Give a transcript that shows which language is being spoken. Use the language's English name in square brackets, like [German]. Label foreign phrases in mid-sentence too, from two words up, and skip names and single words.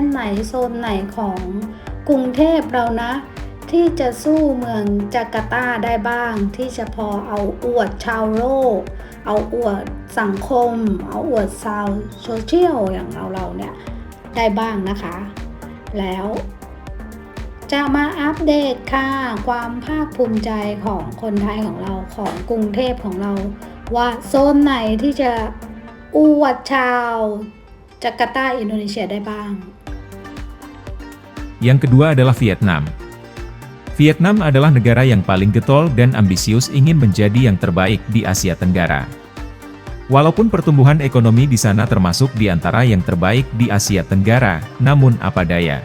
[Thai] ไหนโซนไหนของกรุงเทพเรานะที่จะสู้เมืองจาการ์ตาได้บ้างที่จะพอเอาอวดชาวโลกเอาอวดสังคมเอาอวดชาวโซเชียลอย่างเราเนี่ยได้บ้างนะคะแล้วจะมาอัปเดตค่ะ ความภาคภูมิใจของคนไทยของเราของกรุงเทพของเรา ว่าโซนไหนที่จะอวดชาวจาการ์ตาอินโดนีเซียได้บ้าง [Indonesian] Yang kedua adalah Vietnam. Vietnam adalah negara yang paling getol dan ambisius ingin menjadi yang terbaik di Asia Tenggara. Walaupun pertumbuhan ekonomi di sana termasuk di antara yang terbaik di Asia Tenggara, namun apa daya.